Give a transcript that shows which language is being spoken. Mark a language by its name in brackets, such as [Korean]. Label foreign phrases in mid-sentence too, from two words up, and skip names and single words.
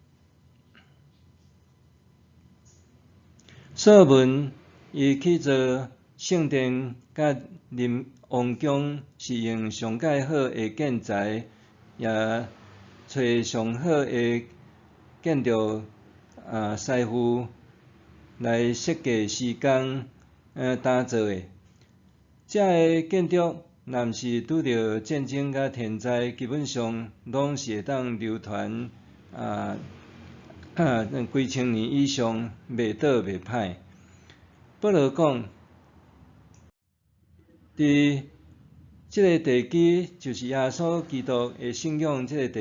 [Min Nan Chinese] 所罗门伊去造圣殿甲王宫，是用上界好的建材，也找上好的建筑师傅来设计施工打造的。这个建筑若毋是拄着战争甲天灾，基本上拢是会当流传几千年以上，袂倒袂歹。保罗讲，伫即个地基就是耶稣基督的信仰，即个地